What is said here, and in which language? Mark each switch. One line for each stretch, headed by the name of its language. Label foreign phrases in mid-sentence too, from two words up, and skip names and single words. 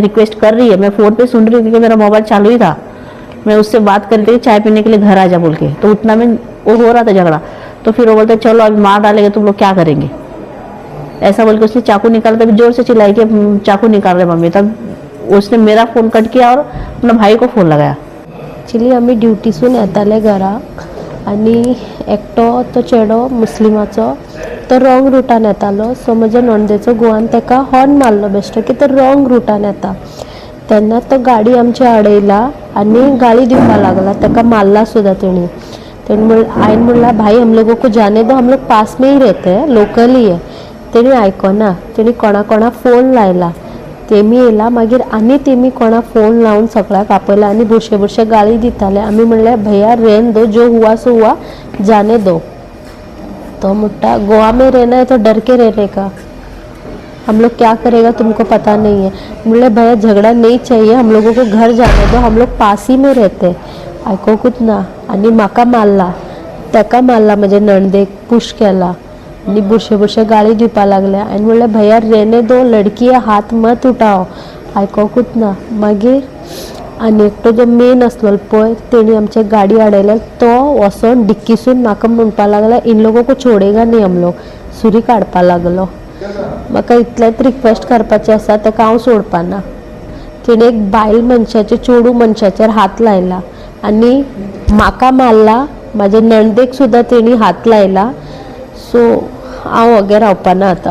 Hindi: रिक्वेस्ट कर रही है, मैं फ़ोन पे सुन रही हूँ क्योंकि मेरा मोबाइल चालू ही था। मैं उससे बात कर रही थी चाय पीने के लिए घर आ जा बोल के, तो उतना में वो हो रहा था झगड़ा। तो फिर वो बोलते चलो अभी मार डालेंगे तुम लोग क्या करेंगे, ऐसा बोल के उसने चाकू निकाला। तभी जोर से चिल्लाई कि चाकू निकाल रहे मम्मी। तब उसने मेरा फोन कट किया और अपना भाई को फोन लगाया।
Konkani: एक्चुअली आम्ही ड्युटीसून येताले घराक आनी एकटो तो चेडो मुस्लिमाचो तो रॉंग रुटान येतालो। सो म्हज्या नणंदेचो घोवान ताका हॉर्न मारलो बेश्टो की तो रॉंग रुटान येता। तेन्ना तो गाडी आमची आडयला आनी गाळी दिवपाक लागला, ताका मारला सुद्दां तेणी। हांवें म्हणला
Hindi: भाई हम लोगों को जाने दो, हम लोग पास में ही रहते हैं, लोकल ही है। तेणी आयकना, तेणी कोणा फोन लायला। तेमी येयला मागीर आनी तेमी कोणा फोन लावन सगळ्याक आपयला आनी बुरशे बुरशे गाळी दिताले.
Konkani: आमी म्हणलें
Hindi: भैया रेन दो, जो हुआ सो हुआ, जाने दो.
Konkani: तो म्हणटा
Hindi: गोवा में रहना है तो डर के रहने का, हम लोग क्या करेगा तुमको पता नहीं है. बोले भैया झगड़ा नहीं चाहिए, हम लोगों को घर जाने दो, हम लोग पास ही में रहते.
Konkani: आयकोकूच ना आनी म्हाका मारला, तेका मारला, म्हजे नणदेक पुश केला आनी बुरशे बुरशे गाळी दिवपा लागल्या. आनी म्हणलें
Hindi: भैया रहने दो, लड़की है, हाथ मत उठाओ.
Konkani: आयकोकूच ना. मागीर आनी एकटो जो मेन आसलो पळय तेणी आमचे गाडी आडयले. तो वचोन डिक्कीसून म्हाका म्हणपा लागला
Hindi: इन लोगों को छोडेगा नहीं हम लोग,
Konkani: सुरी काडपा लागलो. म्हाका इतलेंच रिक्वेस्ट करपाचें आसा, ताका हांव सोडपाना. तिणें एक बायल मनशाचे, चेडू मनशाचेर हात लायला आनी म्हाका मारला, म्हाजे नणदेक सुद्दां तेणी हात लायला. सो हांव वगे रावपाना आतां.